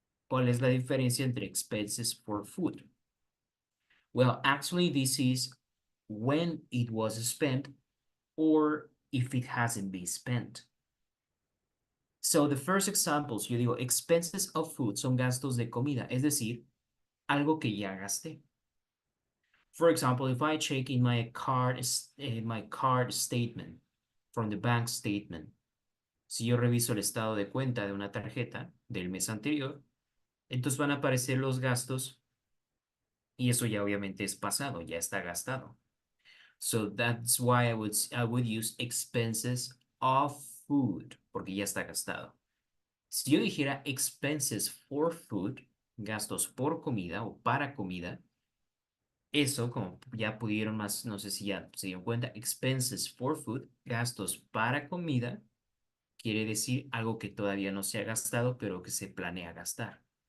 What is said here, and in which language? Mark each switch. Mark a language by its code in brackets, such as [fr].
[es] ¿Cuál es la diferencia entre expenses for food? [en] Well, actually, this is when it was spent or if it hasn't been spent. So the first examples, [es] yo digo, expenses of food son gastos de comida, es decir, algo que ya gasté. [en] For example, if I check in my card statement from the bank statement, [es] si yo reviso el estado de cuenta de una tarjeta del mes anterior, entonces van a aparecer los gastos y eso ya obviamente es pasado, ya está gastado. [en] So that's why I would use expenses of food, [es] porque ya está gastado. Si yo dijera expenses for food, gastos por comida o para comida, eso, como ya pudieron más, no sé si ya se dieron cuenta, expenses for food, gastos para comida, quiere decir algo que todavía no se ha gastado, pero que se planea gastar.